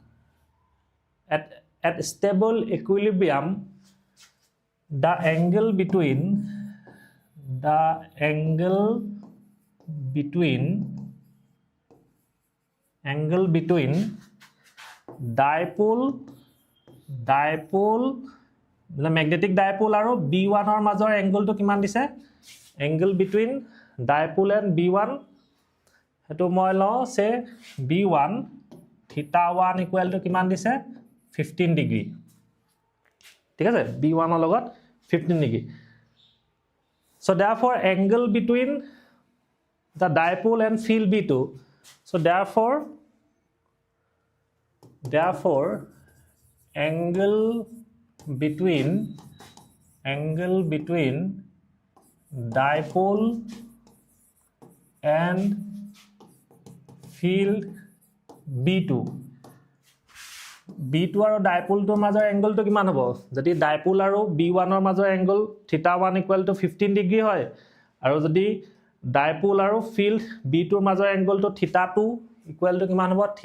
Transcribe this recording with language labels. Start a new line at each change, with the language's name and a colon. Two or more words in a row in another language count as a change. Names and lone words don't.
English: at stable equilibrium the angle between dipole the magnetic dipole
Assamese: আৰু b1 ৰ মাজৰ এংগলটো কিমান দিছে
English: angle between dipole and b1
Assamese: হেতু মই লও সে b1 θ1 = কিমান দিছে 15 ডিগ্ৰী ঠিক আছে b1 ৰ লগত 15 ডিগ্ৰী
English: so therefore angle between the dipole and field b2 so therefore angle between dipole and field b2
Assamese: আৰু ডাইপোলটোৰ মাজৰ এংগলটো কিমান হ'ব যদি ডাইপোল আৰু b1 ৰ মাজৰ এংগল θ1 = 15 ডিগ্ৰী হয় আৰু যদি ডাইপোল আৰু ফিল্ড b2 ৰ মাজৰ এংগলটো θ2 = কিমান হ'ব